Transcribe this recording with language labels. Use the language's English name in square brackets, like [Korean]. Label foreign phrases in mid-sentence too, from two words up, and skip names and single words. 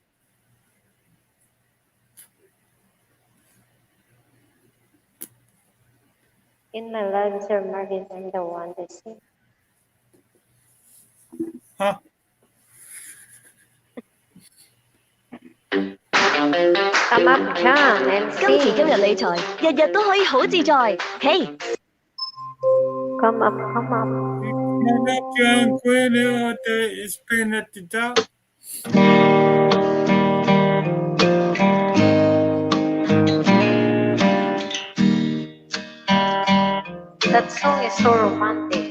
[English] In my life, Sir Martin, I'm the one that sings. Huh? Come up, John, and [Cantonese] 今時今日 [English] sing. [Cantonese] 理財日日都可以好自在。嘿， [English] Come up, come up. Not up young queen out there. It's been at the top. That song is so romantic.